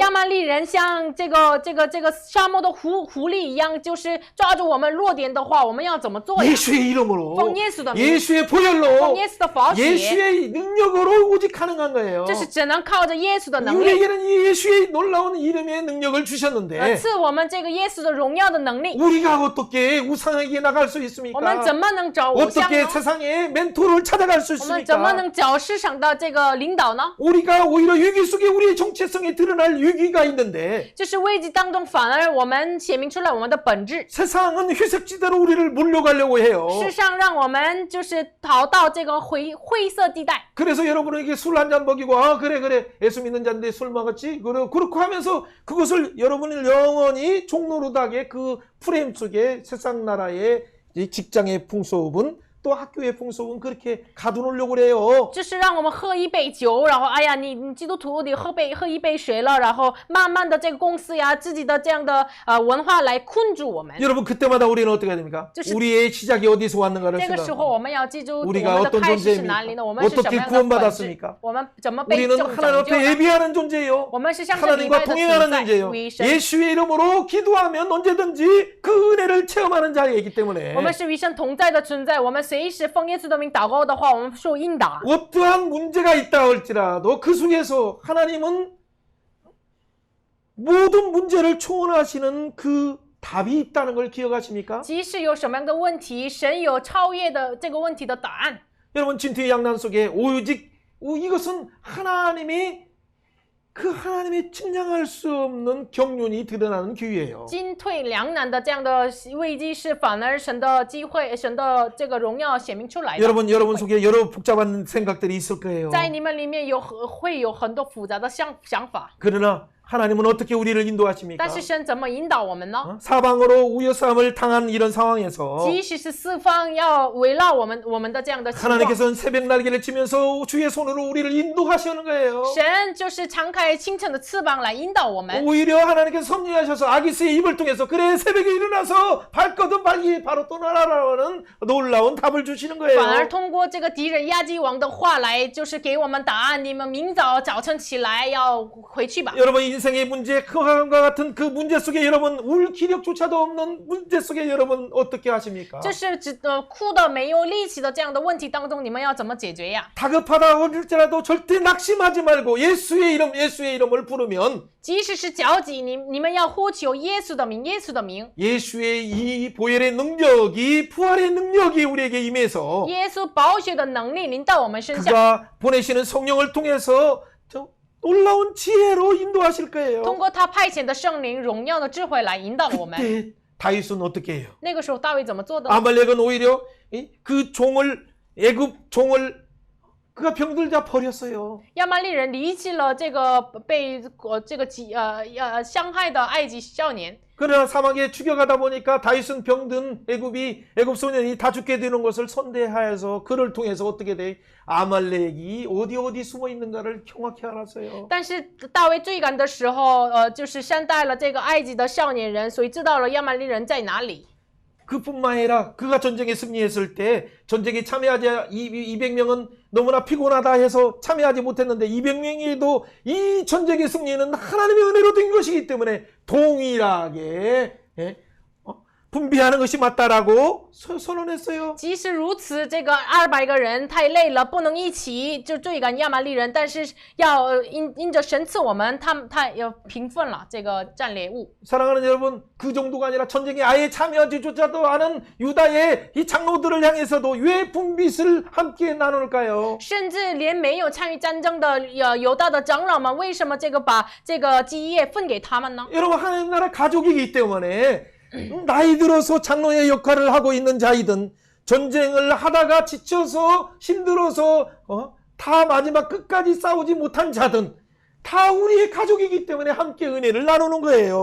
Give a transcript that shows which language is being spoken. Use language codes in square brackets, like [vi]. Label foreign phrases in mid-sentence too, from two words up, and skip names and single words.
[zh] 亚玛利人像这个沙漠的狐狸一样，就是抓住我们弱点的话，我们要怎么做呀？ [ko] 예수의 이름으로, [zh] 奉耶稣的名， [ko] 예수의 [zh] 奉 [ko] 보혈로, [zh] 耶稣的宝血， [ko] 예수의 능력으로 오직 가능한 거예요. [zh] 这是只能靠着耶稣的能力， [ko] 우리에게는 이 예수의 놀라운 이름의 능력을 주셨는데 [zh] 赐我们这个耶稣的荣耀的能力。 [ko] 우리가 어떻게 우상에게 나갈 수 [zh] 我们 [ko] 있습니까? [zh] 怎么能找偶像 [ko] 어떻게 [zh] 呢？ [ko] 세상의 멘토를 찾아갈 수 [zh] 我们怎么 [ko] 있습니까? [zh] 能找市场的这个领导呢？ [ko] 우리가 오히려 위기 속에 우리의 정체성이 드러날 위기가 있는데 [zh] 就是危机当中，反而我们显明出来我们的本质。 [ko] 세상은 회색지대로 우리를 몰려가려고 해요. [zh] 世上让我们就是逃到这个灰色地带， [ko] 그래서 여러분에게 술 한 잔 먹이고 그래 예수 믿는 자인데 술 먹었지 그렇고 하면서 그것을 여러분을 영원히 종노릇하게 그 프레임 속에 세상 나라의 이 직장의 풍속은 또 학교의 풍속은 그렇게 가두놓으려고 그래요. [zh] 就是让我们喝一杯酒，然后哎呀，你基督徒你喝一杯水了，然后慢慢的这个公司呀，自己的这样的文化来困住我们。 [ko] 여러분 그때마다 우리는 어떻게 해야 됩니까? [zh] 就是 [ko] 우리의 시작이 어디서 왔는가를 [zh] 这个时候 [ko] 생각합니다. [zh] 我们要记住我 [ko] 우리가 [zh] 们的 [ko] 어떤 [zh] 开始是哪里呢？ [ko] 존재입니까? [zh] 我们是什么 [ko] 어떻게 [zh] 样的本质 [ko] 구원받았습니까? ？ [zh] 我们怎么被 [ko] 우리는 [zh] 拯 [ko] 하나님 [zh] 救 [ko] 앞에 [zh] 的？ [ko] 예비하는 존재예요. [zh] 我们是向着礼 [ko] 하나님과 [zh] 拜的存 [ko] 동행하는 [zh] 在， [ko] 존재예요. [zh] 与神， [ko] 예수의 이름으로 기도하면 언제든지 그 은혜를 체험하는 자이기 때문에 [zh] 我们是与神同在的存在。我们随时奉耶稣的名祷告的话，我们受应答。 [ko] 어떠한 문제가 있다 할지라도 그 속에서 하나님은 모든 문제를 초월하시는 그 답이 있다는 걸 기억하십니까? [zh] 即使有什么样的问题，神有超越的这个问题的答案。 [ko] 여러분 진퇴 양난 속에 오직 이것은 하나님이 그 하나님의 측량할 수 없는 경륜이 드러나는 기회예요. [zh] 进退两难的这样的危机是反而神的机会，神的这个荣耀显明出来的。 [ko] 여러분 속에 여러 복잡한 생각들이 있을 거예요. [zh] 在你们里面会有很多复杂的想法， [ko] 그러나 하나님은 어떻게 우리를 인도하십니까? [zh] 但是神怎么引导我们呢？ [ko] 사방으로 우여싸움을 당한 이런 상황에서 [zh] 即使是四方要围绕我们的这样的情况， [ko] 하나님께서는 새벽 날개를 치면서 주의 손으로 우리를 인도하시는 거예요. [zh] 神就是敞开清晨的翅膀来引导我们。 [ko] 오히려 하나님께서 섭리하셔서 아기스의 입을 통해서 그래 새벽에 일어나서 발거든 빨리 바로 떠나라라는 놀라운 답을 주시는 [zh] 反而 [ko] 거예요. [zh] 通过这个敌人亚基王的话来，就是给我们答案：你们明早晨起来要回去吧。 [ko] 여러분 인생의 문제 그와 같은 그 문제 속에 여러분 울 기력조차도 없는 문제 속에 여러분 어떻게 하십니까? [zh] 就是哭的没有力气的这样的问题当中，你们要怎么解决呀？ [ko] 다급하다 할지라도 절대 낙심하지 말고 예수의 이름을 부르면 [zh] 即使是焦急，你们要呼求耶稣的名，耶稣的名， [ko] 예수의 이 보혈의 능력이 부활의 능력이 우리에게 임해서 [zh] 耶稣宝血的能力临到我们身上， [ko] 그가 보내시는 성령을 통해서 저 놀라운 지혜로 인도하실 거예요. [zh] 通过他派遣的圣灵荣耀的智慧来引导我们。 [ko] 그때 다윗은 어떻게 해요? [zh] 那个时候大卫怎么做的呢？ [ko] 아말렉은 오히려 그 종을 애굽 종을 그가 병들자 버렸어요. [zh] 亚玛力人离弃了这个被伤害的埃及少年。 [ko] 그러나 사막에 죽여가다 보니까 다윗은 병든 애굽 소년이 다 죽게 되는 것을 선대하여서 그를 통해서 어떻게 돼? 아말렉이 어디 숨어 있는가를 정확히 알았어요. [zh] 但是大卫追赶的时候，就是善待了这个埃及的少年人，所以知道了亚玛力人在哪里。 [ko] 그뿐만 아니라 그가 전쟁에 승리했을 때 전쟁에 참여하지 200명은 너무나 피곤하다 해서 참여하지 못했는데 200명이도 이 전쟁의 승리는 하나님의 은혜로 된 것이기 때문에 동일하게 분비하는 것이 맞다라고 선언했어요. [zh] 即使如此，这个200个人太累了，不能一起就追赶亚玛力人，但是要因着神赐我们，他要平分了这个战猎物。 [ko] 사랑하는 여러분, 그 정도가 아니라 전쟁에 아예 참여하지조차도 않은 유다의 이 장로들을 향해서도 왜 분깃을 함께 나눌까요? [zh] 甚至连没有参与战争的犹大的长老们，为什么把这个基业分给他们呢？ [ko] 여러분, 하나님 나라 가족이기 때문에 나이 들어서 장로의 역할을 하고 있는 자이든 전쟁을 하다가 지쳐서 힘들어서 다 마지막 끝까지 싸우지 못한 자든 다 우리의 가족이기 때문에 함께 은혜를 나누는 거예요.